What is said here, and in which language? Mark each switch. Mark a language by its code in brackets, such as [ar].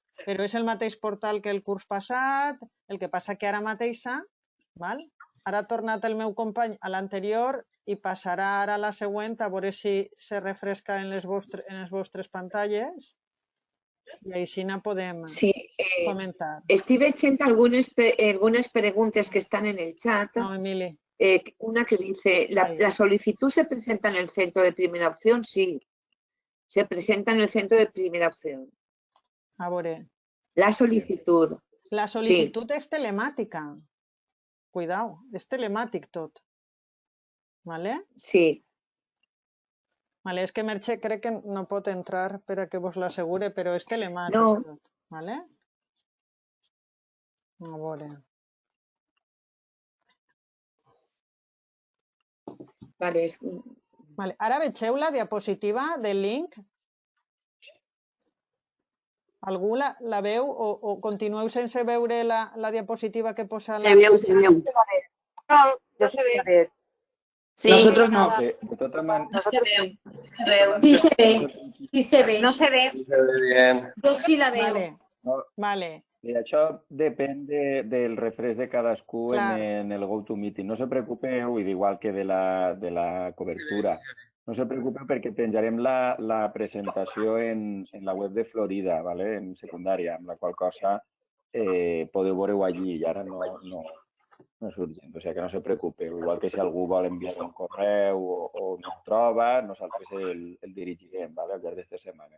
[ca] Però és el mateix portal que el curs passat, el que passa que ara mateixa, val? Ara ha tornat el meu company a l'anterior i passarà ara a la següent a veure si se refresca en les vostres pantalles i així no podem comentar. [es] Estoy veient algunas preguntas que están en el chat. [ca] No, Emili. [es] Una que dice, ¿la solicitud se presenta en el centro de primera opción? Sí, se presenta en el centro de primera opción. [ca] A veure. [es] La solicitud. [ca] La sol·licitud és telemàtica. Cuidao, és telemàtic tot. Vale? Sí. Vale, és que Merche crec que no pot entrar per a que vos l'assegure, però és telemàtic tot. Vale? A veure. Vale. Ara vegeu la diapositiva del link? Algú la veu o continueu sense veure la diapositiva que posa la... Se veu. [es] No se ve. Sí. Nosotros no. [ca] De tota manera... No se veu. [es] Sí se ve. Sí se ve. No se ve. Sí se ve bien. Yo sí la veo. Vale. [ca] I això depèn del refresc de cadascú en el GoToMeeting. No se preocupeu, igual que de la cobertura. No se preocupeu perquè penjarem la presentació en la web de Florida, ¿vale? En secundària, amb la qual cosa podeu veure-ho allí i ara no és urgent. O sigui que no se preocupeu. Igual que si algú vol enviar un correu o no el troba, nosaltres el dirigirem, ¿vale? Al llarg d'aquesta setmana.